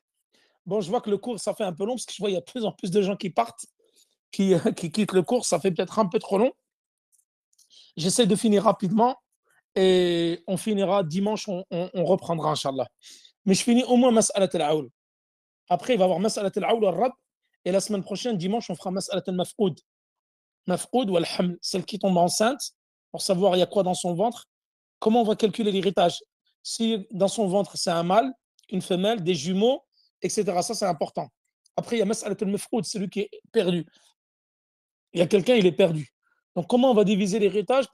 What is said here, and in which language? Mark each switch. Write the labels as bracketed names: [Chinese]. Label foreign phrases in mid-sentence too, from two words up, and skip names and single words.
[French] Bon, je vois que le cours, ça fait un peu long, parce que je vois qu'il y a de plus en plus de gens qui partent, qui quittent le cours, ça fait peut-être un peu trop long. J'essaie de finir rapidement, et on finira dimanche, on reprendra, [Arabic] إن شاء الله. [French] Mais je finis au moins [Arabic] مسألة العول. [French] Après, il va y avoir [Arabic] مسألة العول الرد, [French] et la semaine prochaine, dimanche, on fera [Arabic] مسألة المفقود. [French] Maf'oud ou al-Haml, celle qui tombe enceinte, pour savoir il y a quoi dans son ventre. Comment on va calculer l'héritage? Si dans son ventre, c'est un mâle, une femelle, des jumeaux, etc. Ça, c'est important. Après, il y a [Arabic] مسألة المفقود, [French] celui qui est perdu. Il y a quelqu'un, il est perdu. Donc, comment on va diviser l'héritage?